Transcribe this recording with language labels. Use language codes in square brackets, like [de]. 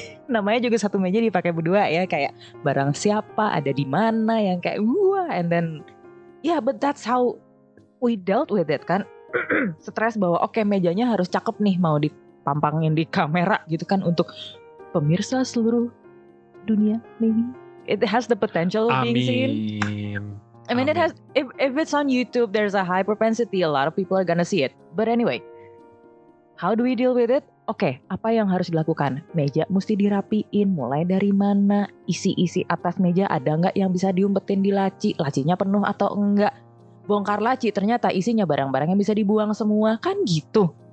[id] Namanya juga satu meja dipakai berdua ya, kayak barang siapa ada di mana yang kayak wah, [en] and then but that's how we dealt with it [id] kan. Stres bahwa oke, mejanya harus cakep nih, mau dipampangin di kamera gitu kan untuk pemirsa seluruh dunia. [en] Maybe it has the potential of being seen. I mean, it has, if it's on YouTube, there's a high propensity a lot of people are gonna see it. But anyway, how do we deal with it? [id] Oke, apa yang harus dilakukan? Meja mesti dirapiin, mulai dari mana? Isi-isi atas meja ada nggak yang bisa diumpetin di laci? Lacinya penuh atau enggak? Bongkar laci, ternyata isinya barang-barang yang bisa dibuang semua, kan gitu.